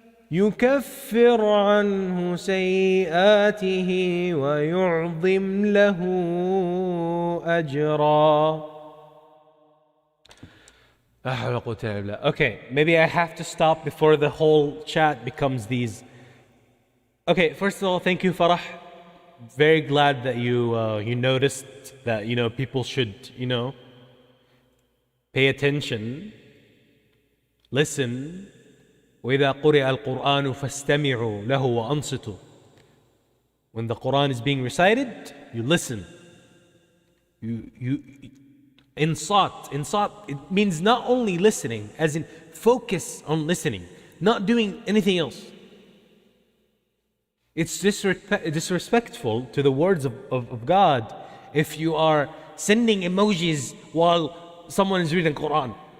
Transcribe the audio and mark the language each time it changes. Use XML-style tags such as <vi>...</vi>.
<ar>يكفر عنه سيئاته ويعظم له أجرا.</ar> <en>Okay, maybe I have to stop before the whole chat becomes these. Okay, first of all, thank you, Farah. Very glad that you noticed that people should pay attention, listen.</en> <ar>وإذا قرئ القرآن فاستمعوا له وأنصتوا.</ar> <en>When the Quran is being recited, you listen. You insat. It means not only listening, as in focus on listening, not doing anything else. It's disrespectful to the words of God if you are sending emojis while someone is reading Quran.</en>